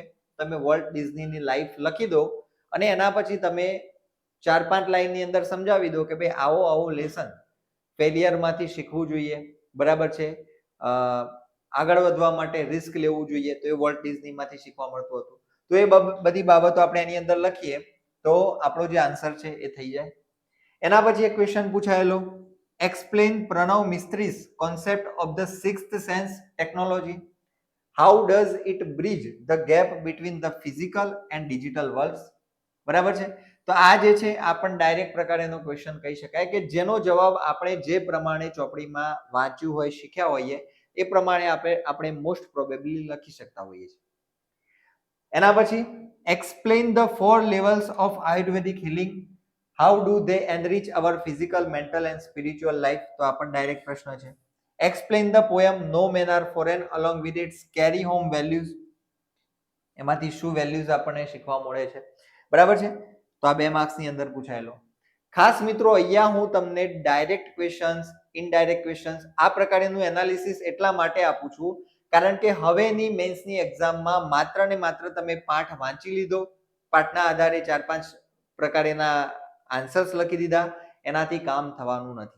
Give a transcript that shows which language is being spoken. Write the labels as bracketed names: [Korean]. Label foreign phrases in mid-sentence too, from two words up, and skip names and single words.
[Gujarati] તમે વોલ્ટ ડિઝનીની લાઈફ લખી દો અને એના પછી તમે 4-5 લાઈનની અંદર સમજાવી દો કે ભાઈ આવો આવો લેસન ફેલિયરમાંથી શીખવું જોઈએ, બરાબર છે? આગળ વધવા માટે રિસ્ક લેવું જોઈએ, તો એ વોલ્ટ ડિઝનીમાંથી શીખવા મળતું હતું. તો એ બધી બાબતો આપણે એની અંદર લખીએ તો આપણો જે આન્સર છે એ થઈ જાય. એના પછી એક ક્વેશ્ચન પૂછાયેલો, [English] explain Pranav Mistri's concept of the sixth sense technology. How does it bridge the gap between the physical and digital worlds? [Gujarati] બરાબર છે? તો આ જે છે આ પણ ડાયરેક્ટ પ્રકારનો ક્વેશ્ચન કહી શકાય કે જેનો જવાબ આપણે જે પ્રમાણે ચોપડીમાં વાંચ્યું હોય, શીખ્યા હોઈએ એ પ્રમાણે આપણે [English] most probably [Gujarati] લખી શકતા હોઈએ છીએ. એના પછી [English] explain the 4 levels of Ayurvedic healing. How do they enrich our physical, mental and spiritual life? [Gujarati] તો આ પણ ડાયરેક્ટ પ્રશ્ન છે. [English] Explain the poem No Men Are Foreign along with its carry home values. [Gujarati] એમાંથી શું વેલ્યુઝ આપણને શીખવા મળે છે, બરાબર છે? તો આ 2 માર્ક્સની અંદર પૂછાયેલો. ખાસ મિત્રો, અહીંયા હું તમને [English] direct questions, indirect questions [Gujarati] આ પ્રકારનું એનાલિસિસ એટલા માટે આપું છું કારણ કે હવેની મેન્સની એક્ઝામમાં માત્ર ને માત્ર તમે પાઠ વાંચી લીધો, પાઠના આધારે 4-5 પ્રકારના આન્સર્સ લખી દીધા, એનાથી કામ થવાનું નથી.